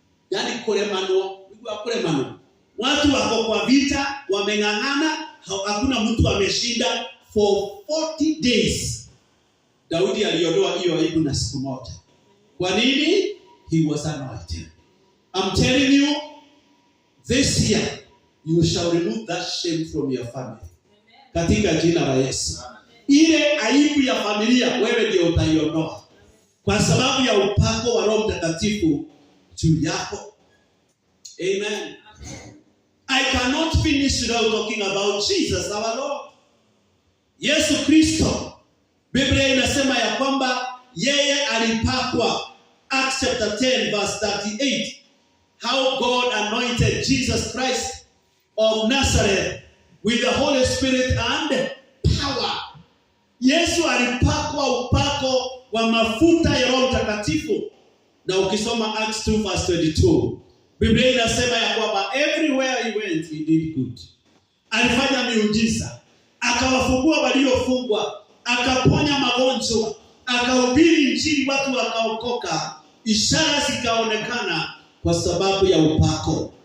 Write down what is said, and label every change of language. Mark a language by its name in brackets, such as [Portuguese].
[Swahili] Yaani kulemano. Watu wako kwa vita, wameng'ang'ana, hakuna mtu ameshinda [English] for 40 days. [Swahili] Daudi aliondoa hiyo aibu na siku moja. Kwa nini? [English] He was anointed. I'm telling you, this year you shall remove that shame from your family. [Swahili] Katika jina la Yesu. Ile aibu ya familia wewe ndio utaiondoa kwa sababu ya upako wa Roho Mtakatifu juu yako. Amen. [English] I cannot finish without talking about Jesus our Lord. [Swahili] Yesu Kristo, Biblia inasema ya kwamba yeye alipakwa. [English] Acts chapter 10 verse 38. How God anointed Jesus Christ of Nazareth with the Holy Spirit and power. [Swahili] Yesu alipakwa upako wa mafuta ya Roho Mtakatifu. Na ukisoma Acts 2 verse 22, Biblia inasema ya kwamba [English] everywhere he went he did good. [Swahili] Alifanya miujiza, akawafungua waliofungwa, akaponya magonjwa, akahubiri injili, watu wakaokoka, ishara zikaonekana kwa sababu ya upako.